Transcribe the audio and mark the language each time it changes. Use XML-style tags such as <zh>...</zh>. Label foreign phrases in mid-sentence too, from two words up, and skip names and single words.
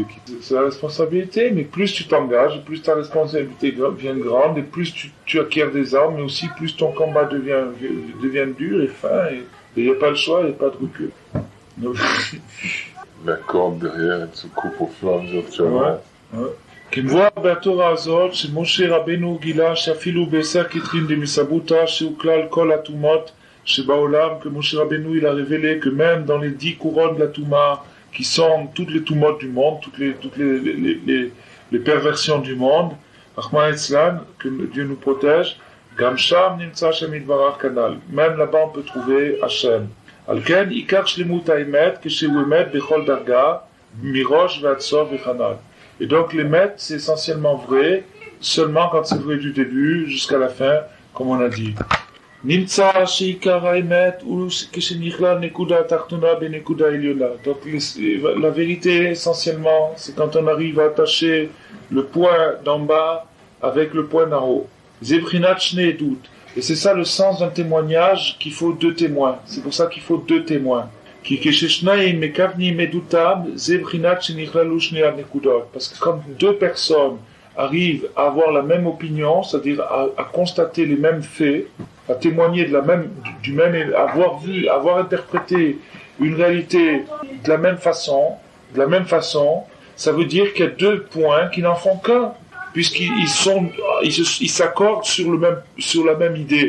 <fr>C'est la responsabilité, mais plus tu t'engages, plus ta responsabilité devient grande, et plus tu acquiers des armes, mais aussi plus ton combat devient dur et fin, et il n'y a pas le choix, il n'y a pas de recul. Donc... La corde derrière, elle se coupe au fur et à mesure que tu avances. Ouais.</fr> <he>כמבואר בתורה הזאת שמשה רבנו גילה שאפילו בעשר כתרים דמסבותא שהוא כלל כל הטומאות שבעולם,</he> <fr>que Moshe Rabbeinu il a révélé que même dans les 10 couronnes de la Touma qui sont toutes les Toumotes du monde, toutes les perversions du monde,</fr> <he>רחמנא ליצלן,</he> <fr>que Dieu nous protège,</fr> <he>גם שם נמצא השם יתברך כנ"ל,</he> <fr>même là-bas on peut trouver Hashem.</fr> <he>על כן עיקר שלמות האמת כשהוא אמת בכל דרגא מראש ועד סוף כנ"ל.</he> <fr>Et donc les mètres, c'est essentiellement vrai, seulement quand c'est vrai du début jusqu'à la fin, comme on a dit.</fr> <he>נמצא שעיקר האמת הוא כשנכלל נקודה תחתונה בנקודה עליונה.</he> <fr>Donc la vérité, essentiellement, c'est quand on arrive à attacher le point d'en bas avec le point d'en haut.</fr> <he>וזה בחינת שני עדות.</he> <fr>Et c'est ça le sens d'un témoignage, qu'il faut 2 témoins. C'est pour ça qu'il faut 2 témoins. Parce que quand 2 personnes arrivent à avoir la même opinion, c'est-à-dire à constater les mêmes faits, à témoigner du même, avoir interprété une réalité de la même façon, ça veut dire qu'il y a 2 points qui n'en font qu'un, puisqu'ils s'accordent sur la même idée.</fr>